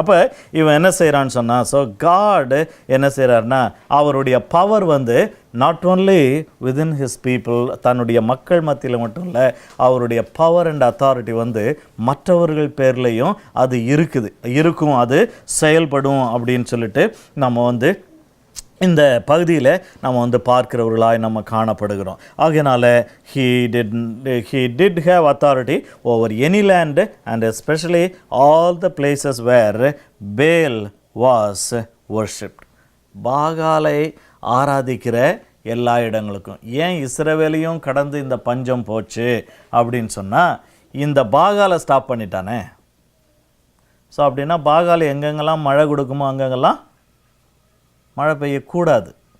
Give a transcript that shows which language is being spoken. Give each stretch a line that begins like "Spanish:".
Tamil: அப்போ இவன் என்ன செய்கிறான்னு சொன்னால், ஸோ காட் என்ன செய்கிறாருன்னா அவருடைய பவர் வந்து
English: not only within his people,
Tamil: தன்னுடைய மக்கள் மத்தியில் மட்டும் இல்லை, அவருடைய பவர் அண்ட் அத்தாரிட்டி வந்து மற்றவர்கள் பேர்லேயும் அது இருக்கும், அது செயல்படும் அப்படின்னு சொல்லிட்டு நம்ம வந்து இந்த பகுதியில் நம்ம வந்து பார்க்கிறவர்களாய் நம்ம காணப்படுகிறோம்.
English: ஆகையினால he did have authority over any land and especially all the places where Baal was worshipped.
Tamil: பாகாலை ஆராதிக்கிற எல்லா இடங்களுக்கும். ஏன் இஸ்ரவேலையும் கடந்து இந்த பஞ்சம் போச்சு அப்படின்னு சொன்னால், இந்த பாகாலை ஸ்டாப் பண்ணிட்டானே. ஸோ அப்படின்னா பாகாலை எங்கெங்கெல்லாம் மழை கொடுக்குமோ அங்கெங்கெல்லாம் மழை பெய்யக்கூடாது.